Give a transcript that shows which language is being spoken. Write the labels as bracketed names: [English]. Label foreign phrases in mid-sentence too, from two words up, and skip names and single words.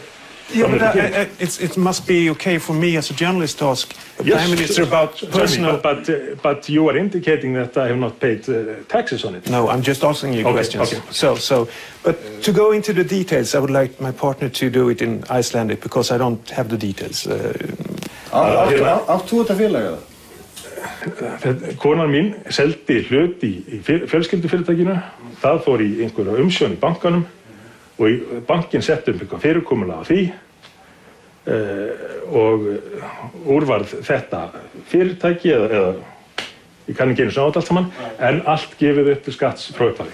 [English] Yeah, but it must be okay for me as a journalist to ask the Prime Minister about personal... But you are indicating that I have not paid taxes on it. No, I'm just asking you questions. Okay. But to go into the details, I would like my partner to do it in Icelandic, because I don't have the details. [Icelandic] Átt þú þetta félag eða? Konan mín seldi hlut í fjölskyldufyrirtækinu. Það fór í einhverja umsjón í bankanum og bankin setti eitthvað fyrirkomulag á því og úrvarð þetta fyrirtæki eða ég kann ekki einu svona allt saman, en allt gefið upp til skatts frá upphafi.